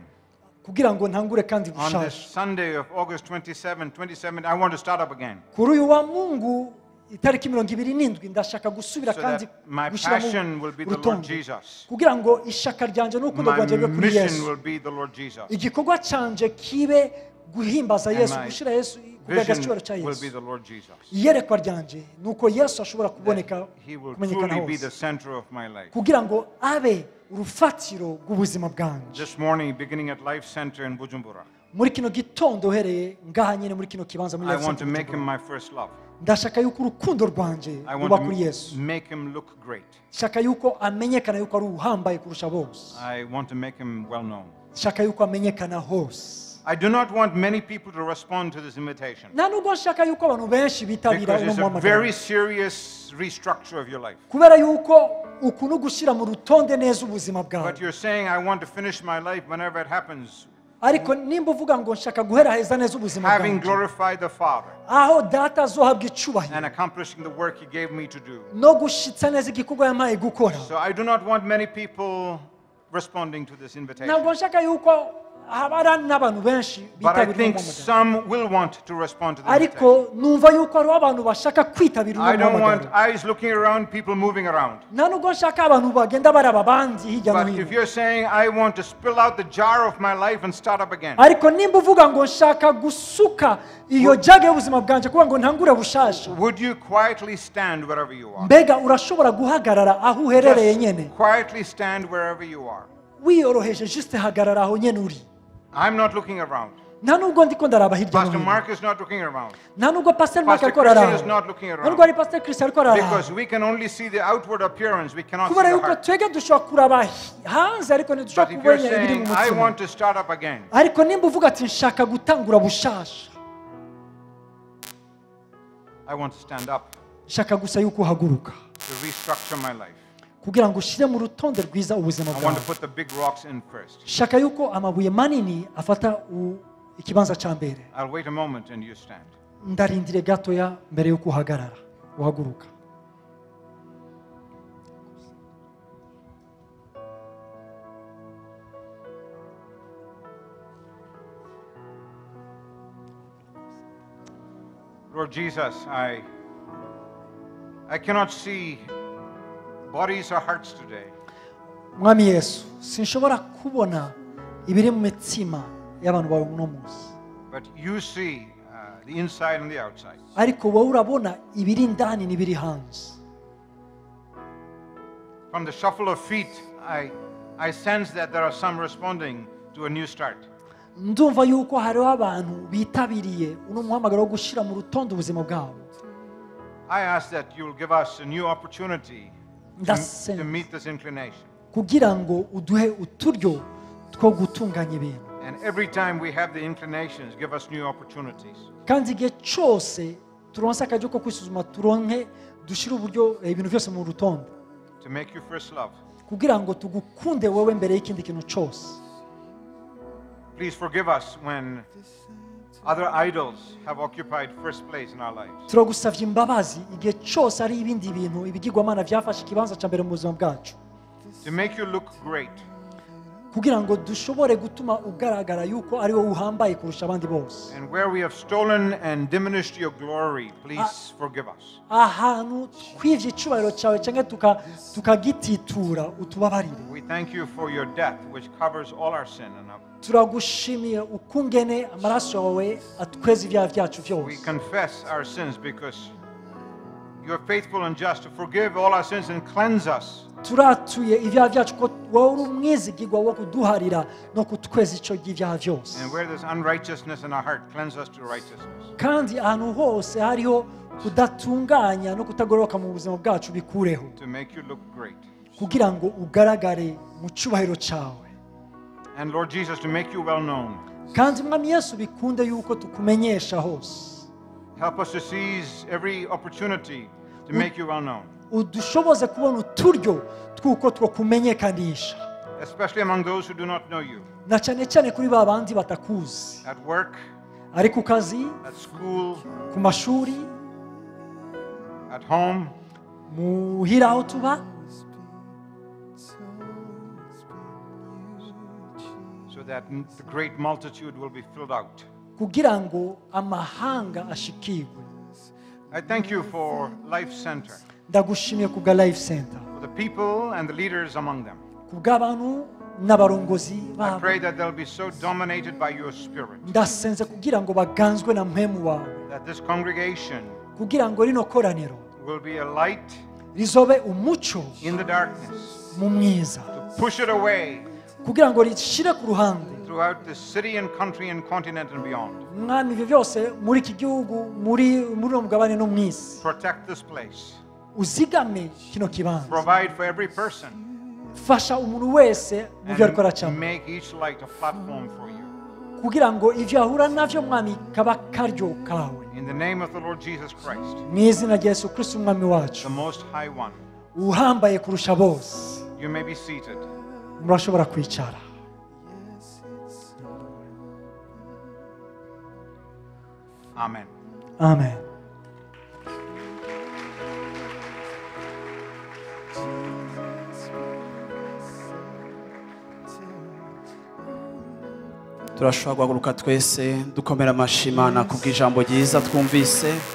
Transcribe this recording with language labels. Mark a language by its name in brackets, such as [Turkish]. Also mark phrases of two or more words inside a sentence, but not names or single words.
[Rundi] kugira ngo ntangure kandi [English] On this [Rundi] gushasha [English] Sunday of August 27, I want to start up again. [Rundi] kuri uyu wa Mungu itariki 27 ndashaka gusubira [English] So [Rundi] kandi [English] that my [Rundi] gushyiramo [English] passion will be the Lord [Rundi] urutonde [English] Jesus. [Rundi] kugira ngo ishaka ryanje n'urukundo [English] My [Rundi] rwanje bibe kuri [English] mission [Rundi] Yesu [English] will be the Lord Jesus. [Rundi] igikorwa canje kibe guhimbaza [English] And [Rundi] Yesu [English] my [Rundi] gushira Yesu kugaragaza [English] Vision [Rundi] icyubahiro cya [English] will be [Rundi] Yesu [English] the Lord Jesus. [Rundi] iyerekwa ryanje nuko Yesu ashobora kuboneka [English] He will [Rundi] kumenyekana [English] truly be [Rundi] hose [English] the center of my life. [Rundi] kugira ngo abe urufatiro rw'ubuzima bwanje [English] This morning, beginning at Life Center in Bujumbura, [Rundi] muri kino gitondo uhereye ngaha nyine muri kino kibanza muri [English] I Life want to Center make him my first love. [Rundi] ndashaka yuko urukundo rwanje [English] I [Rundi] ruba [English] want [Rundi] kuri [English] to [Rundi] Yesu [English] make him look great. [Rundi] shaka yuko amenyekana yuko ari uhambaye kurusha bose [English] I want to make him well known. [Rundi] shaka yuko amenyekana hose [English] I do not want many people to respond to this invitation [Rundi] nta nubwo nshaka yuko abantu benshi bitabira [English] because [Rundi] uno [English] it's a [Rundi] muhamagaro [English] very serious restructure of your life. [Rundi] kubera yuko uku no gushyira mu rutonde neza ubuzima bwawe [English] But you're saying, I want to finish my life whenever it happens, [Rundi] ariko nimba uvuga ngo nshaka guheraheza neza ubuzima [English] having [Rundi] bwanjye [English] glorified the Father [Rundi] aho data azohabwa icyubahiro [English] and accomplishing the work He gave me to do. [Rundi] no gushitsa neza igikorwa yampaye gukora [English] So I do not want many people responding to this invitation. [Rundi] ntabwo nshaka yuko haba n'abantu benshi [English] But I [Rundi] bitabira [English] think [Rundi] uno muhamagaro [English] some will want to respond to this [Rundi] ariko [English] invitation. [Rundi] numva yuko hariho abantu bashaka kwitabira [English] I [Rundi] uno [English] don't want [Rundi] muhamagaro [English] eyes looking around, people moving around. [Rundi] nta nubwo nshaka abantu bagenda baraba abandi hirya no [English] But [Rundi] hino [English] if you're saying, I want to spill out the jar of my life and start up again, [Rundi] ariko nimba uvuga ngo nshaka gusuka iyo jage y'ubuzima bwanje kugira ngo ntangure bushasha [English] would you quietly stand wherever you are? [Rundi] mbega urashobora guhagarara aho uherereye nyene [English] Just quietly stand wherever you are. [Rundi] wiyoroheje juste hagarara aho nyene uri [English] I'm not looking around. [Rundi] nta nubwo ndiko ndaraba hirya no [English] Pastor [Rundi] hino [English] Mark is not looking around. [Rundi] nta nubwo pastor Mark [English] Pastor [Rundi] ariko [English] Christian [Rundi] araraba [English] is not looking [Rundi] nta nubwo ari [English] around. [Rundi] pastor Chris ariko araraba [English] Because we can only see the outward appearance, we cannot see [Rundi] kubera [English] the [Rundi] yuko [English] heart. [Rundi] twege dushobora kuraba hanze ariko ntidushobora [English] But if you're [Rundi] kubona ibiri [English] saying, [Rundi] mu [English] I [Rundi] mutima [English] want to start up again, [Rundi] ariko nimba uvuga ati nshaka gutangura bushasha [English] I want to stand up [Rundi] nshaka gusa yuko uhaguruka [English] to restructure my life. [Rundi] kugira ngo ushyire mu rutonde rwiza ubuzima [English] I want [Rundi] bwawe [English] to put the big rocks in first. [Rundi] shaka yuko amabuye manini afata ikibanza cya mbere [English] I'll wait a moment and you stand. [Rundi] ndarindire gatoya mbere yuko uhagarara uhaguruka [English] Lord Jesus, I cannot see bodies or hearts today. [Rundi] mwami yesu sinshobora kubona ibiri mu mitima y'abantu bawe uno munsi [English] But you see the inside and the outside. [Rundi] ariko wowe urabona ibiri indani n'ibiri hanze [English] From the shuffle of feet, I sense that there are some responding to a new start. [Rundi] ndumva yuko hariho abantu bitabiriye uno muhamagaro wo gushyira mu rutonde ubuzima bwabo [English] I ask that you will give us a new opportunity to meet this inclination [Rundi] kugira ngo uduhe uturyo two gutunganya ibintu [English] And every time we have the inclinations, give us new opportunities. [Rundi] kandi igihe cyose turonse akaryo ko kwisuzuma turonke dushyire uburyo ibintu byose mu rutonde [English] To make you first love. [Rundi] kugira ngo tugukunde wowe mbere y'ikindi kintu cyose. [English] Please forgive us when other idols have occupied first place in our lives. [Rundi] turagusavye imbabazi igihe cyose ari ibindi bintu ibigirwamana byafashe ikibanza cya mbere mu buzima bwacu, [English] To make you look great. [Rundi] kugira ngo dushobore gutuma ugaragara yuko ari wowe uhambaye kurusha abandi bose. [English] And where we have stolen and diminished your glory, please forgive us. [Rundi] ahantu twivye icyubahiro cyawe cyangwa tukagititura utubabarire. [English] We thank you for your death, which covers all our sin. And [Rundi] turagushimiye ukungene amaraso yawe atweza ibyaha byacu [English] we [Rundi] byose. [English] confess our sins because you are faithful and just to forgive all our sins and cleanse us. [Rundi] turatuye ibyaha byacu ko wowe uri umwizigirwa wo kuduharira no kutweza icyo by'ibyaha byose. [English] And where there's unrighteousness in our heart, cleanse us to righteousness. [Rundi] kandi ahantu hose hariho kudatunganya no kutagororoka mu buzima bwacu bikureho, [English] To make you look great. [Rundi] kugira ngo ugaragare mu cyubahiro cyawe. [English] And Lord Jesus, to make you well known. [Rundi] kandi mwami Yesu bikunde yuko tukumenyesha hose. [English] Help us to seize every opportunity to make you well known. [Rundi] udushoboze kubona uturyo tw'uko twakumenyekanisha, [English] Especially among those who do not know you. [Rundi] na cyane cyane kuri ba bandi batakuzi, [English] At work, [Rundi] ari ku kazi, [English] at school, [Rundi] ku mashuri, [English] at home, [Rundi] muhira aho tuba, [English] so that the great multitude will be filled out. [Rundi] kugira ngo amahanga ashikirwe. [English] I thank you for Life Center, [Rundi] ndagushimiye ku bwa Life Center, [English] for the people and the leaders among them. [Rundi] ku bw'abantu n'abarongozi [English] I [Rundi] babo. [English] pray that they'll be so dominated by your spirit, [Rundi] ndasenze kugira ngo baganzwe na mpemu wawe, [English] that this congregation [Rundi] kugira ngo rino koraniro [English] will be a light [Rundi] rizobe umucyo [English] in the darkness, [Rundi] mu mwiza, [English] to push it away [Rundi] kugira ngo rishire ku ruhande [English] throughout the city and country and continent and beyond. [Rundi] mwami ibyo byose muri iki gihugu, muri uno mugabane no mu isi. [English] Protect this place. [Rundi] uzigame kino kibanza, [English] Provide for every person. [Rundi] fasha umuntu wese mu byo ariko [English] And [Rundi] aracamo, [English] make each light a platform for you. [Rundi] kugira ngo ibyo ahura navyo mwami kaba karyo kawe, [English] In the name of the Lord Jesus Christ, [Rundi] mu izina rya Yesu Kristo umwami [English] the [Rundi] wacu [English] Most High One. [Rundi] uhambaye kurusha bose. [English] You may be seated. [Rundi] murashobora kwicara. [English] Amen. [Rundi] amen. turashobora guhaguruka twese dukomera amashyi Imana kubw'ijambo ryiza twumvise.